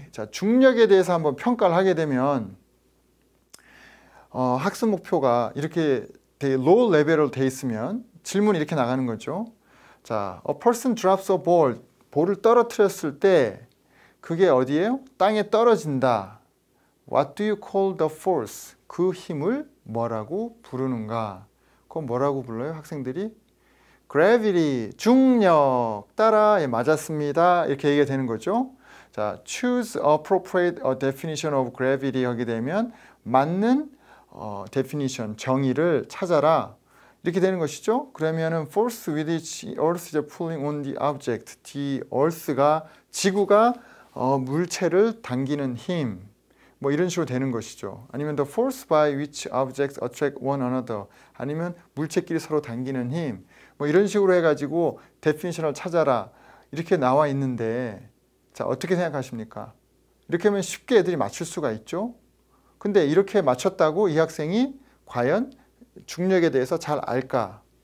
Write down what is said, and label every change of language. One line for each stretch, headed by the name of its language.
Korean: 자, 중력에 대해서 한번 평가를 하게 되면 학습 목표가 이렇게 되게 low 레벨로 돼 있으면 질문이 이렇게 나가는 거죠.
English: 자, a person drops a ball.
Korean: 볼을 떨어뜨렸을 때 그게 어디예요? 땅에 떨어진다.
English: What do you call the force?
Korean: 그 힘을 뭐라고 부르는가? 그건 뭐라고 불러요? 학생들이? Gravity, 중력, 따라, 예, 맞았습니다. 이렇게 얘기가 되는 거죠. 자,
English: choose appropriate definition of gravity
Korean: 하게 되면 맞는 definition, 정의를 찾아라. 이렇게 되는 것이죠. 그러면은
English: force with which earth is pulling on the object.
Korean: the earth가 지구가 물체를 당기는 힘. 뭐 이런 식으로 되는 것이죠. 아니면
English: the force by which objects attract one another.
Korean: 아니면 물체끼리 서로 당기는 힘. 뭐 이런 식으로 해가지고 definition을 찾아라. 이렇게 나와 있는데 자, 어떻게 생각하십니까? 이렇게 하면 쉽게 애들이 맞출 수가 있죠. 근데 이렇게 맞췄다고 이 학생이 과연 중력에 대해서 잘 알까?